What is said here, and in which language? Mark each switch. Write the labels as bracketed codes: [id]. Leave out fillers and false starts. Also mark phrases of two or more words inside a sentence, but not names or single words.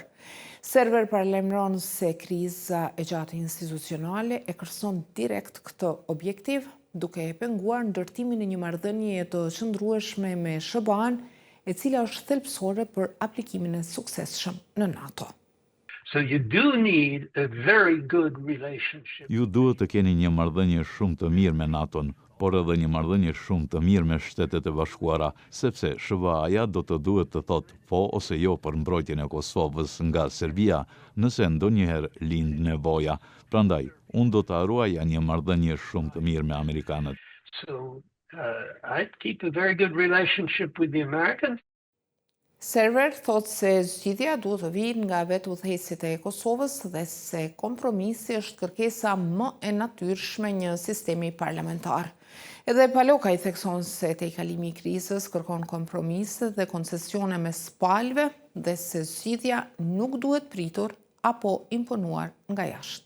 [sq] Server paralajmëron se kriza e gjatë institucionale e kërson direkt këtë objektiv, duke e penguar ndërtimin e një marrëdhënie të qëndrueshme me SBA-n, e cila është thelbësore për aplikimin e suksesshëm në NATO. [en] So you do need a very good relationship. [sq] Ju duhet të keni një marrëdhënie shumë të mirë me NATO-n, por edhe një marrëdhënie shumë të mirë me Shtetet e Bashkuara, sepse SBA-ja do të duhet të thotë po ose jo për mbrojtjen e Kosovës nga Serbia, nëse ndonjëherë lind nevoja. Prandaj, unë do të ruaja një marrëdhënie shumë të mirë me amerikanët. [en] So I'd keep a very good relationship with the Americans. [sq] Server thotë se zgjidhja duhet të vijë nga vetë udhëheqësit e Kosovës dhe se kompromisi është kërkesa më e natyrshme një sistemi parlamentar. Edhe Palokaj thekson se tejkalimi i krizës kërkon kompromise dhe koncesione mes palëve dhe se zgjidhja nuk duhet pritur apo imponuar nga jashtë.